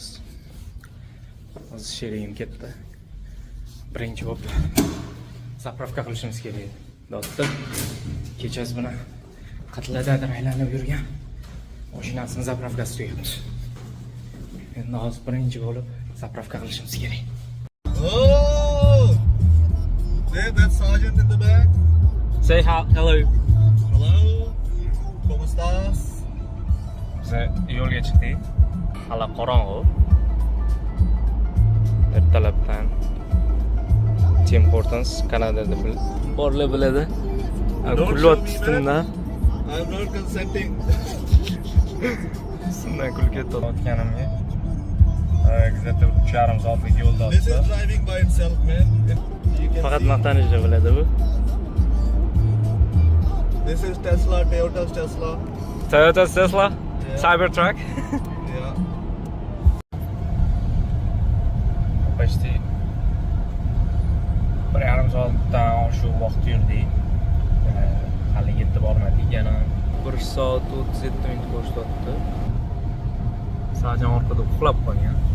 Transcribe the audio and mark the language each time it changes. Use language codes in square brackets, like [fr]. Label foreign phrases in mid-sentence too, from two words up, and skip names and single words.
[uz] Hozir sherigim ketdi. Birinchi bo'lib zapravka qilishimiz kerak. Dotda kechasi bilan qatladadir aylanib yurgan mashinasini zapravkasi tugayapti. Endi hozir birinchi bo'lib zapravka qilishimiz kerak. Oh! [en] There, that's Sergeant in the back. Say hello. Hello. [es] ¿Cómo estás? [uz] Yo'lga chiqdik. Hali qorong'u. Ertalabdan Tim Hortons Kanadada borlar biladi. Kulyapti ustimdan. [en] I'm not consenting. [uz] Ustimdan kulib ketayotganimga. Где-то 3,5 soatlik yo'lda. [en] This is driving by itself, man. [uz] Faqat maqtanishni biladi bu. [en] This is Tesla, Toyota's Tesla. Toyota's Tesla, Yeah. Cybertruck. Yeah. [uz] Почти 1,5 soatdan oshiq vaqt yurdik. Hali yetib bormadik. Yana 1 soat 37 minut ko'rsatdi. Sajan orqada uxlab qolgan.